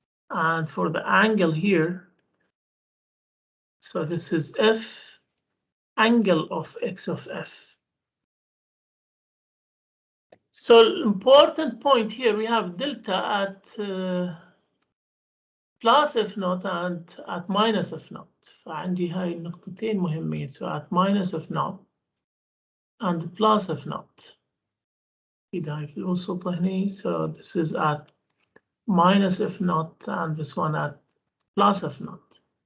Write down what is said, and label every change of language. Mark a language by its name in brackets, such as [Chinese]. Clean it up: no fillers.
[English] And for the angle here, so this is f angle of x of f. So important point here, we have delta at plus f naught and at minus f naught. [Arabic] فعندي هاي النقطتين مهمين. [English] So at minus f naught and plus f naught. [Arabic] إذا هاي في الوسط هني. [English] So this is at minus f naught and this one at plus f naught.